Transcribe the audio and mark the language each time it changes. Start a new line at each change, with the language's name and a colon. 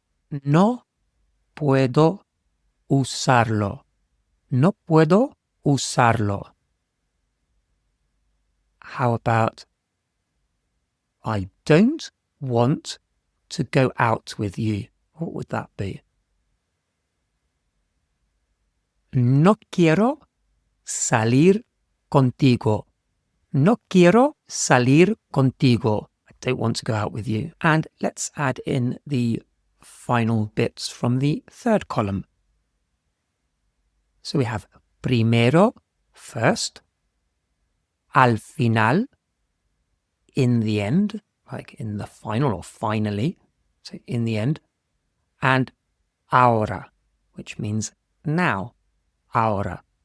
Spanish: No puedo usarlo. No puedo usarlo.
English: How about I don't want to go out with you? What would that be?
Spanish: No quiero salir contigo. No quiero salir contigo.
English: I don't want to go out with you. And let's add in the final bits from the third column. So we have primero, first,
Spanish: al final,
English: in the end, like in the final or finally, so in the end, and ahora, which means now, ahora.